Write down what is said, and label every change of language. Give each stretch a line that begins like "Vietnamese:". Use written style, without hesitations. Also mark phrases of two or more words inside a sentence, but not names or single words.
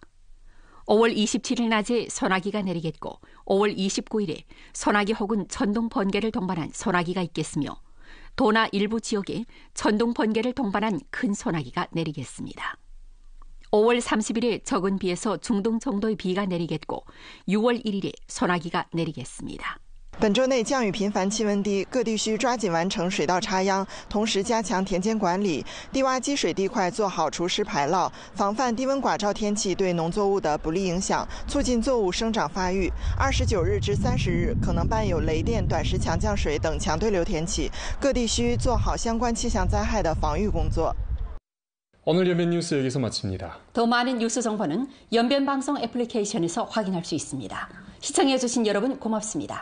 Korean: 5월 27일 낮에 소나기가 내리겠고 5월 29일에 소나기 혹은 천둥 번개를 동반한 소나기가 있겠으며 도나 일부 지역에 천둥 번개를 동반한 큰 소나기가 내리겠습니다. 5월 30일에 적은 비에서 중등 정도의 비가 내리겠고 6월 1일에 소나기가 내리겠습니다.
Chinese: 本周内降雨频繁，气温低，各地需抓紧完成水稻插秧，同时加强田间管理，低洼积水地块做好除湿排涝，防范低温寡照天气对农作物的不利影响，促进作物生长发育。29日至30日可能伴有雷电、短时强降水等强对流天气，各地需做好相关气象灾害的防御工作。
Korean: 오늘 연변 뉴스 여기서 마칩니다. 더 많은 뉴스 정보는 연변방송 애플리케이션에서 확인할 수 있습니다. 시청해주신 여러분 고맙습니다.